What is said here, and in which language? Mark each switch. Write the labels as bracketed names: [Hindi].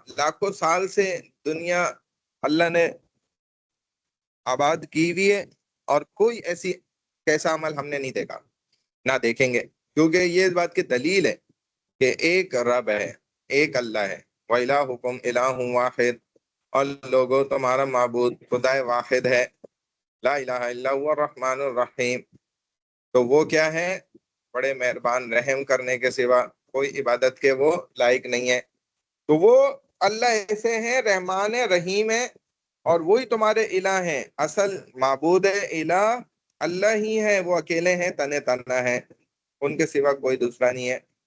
[Urdu] لاکھوں سال سے دنیا اللہ نے آباد کی ہوئی ہے اور کوئی ایسی کیسا عمل ہم نے نہیں دیکھا، نہ دیکھیں گے. کیونکہ یہ بات کی دلیل ہے کہ ایک رب ہے، ایک اللہ ہے. [Arabic] وَإِلَٰهُكُمْ إِلَٰهٌ وَاحِدٌ، [Urdu] اور لوگوں تمہارا معبود خدا واحد ہے. [Arabic] لا الہ الا هو الرحمن الرحیم. [Urdu] تو وہ کیا ہے؟ بڑے مہربان، رحم کرنے کے سوا کوئی عبادت کے وہ لائق نہیں ہے. تو وہ اللہ ایسے ہیں، رحمان ہے، رحیم ہے، اور وہی تمہارے الہ ہیں. اصل معبود الہ اللہ ہی ہے، وہ اکیلے ہیں، تنے تنہا ہے، ان کے سوا کوئی دوسرا نہیں ہے.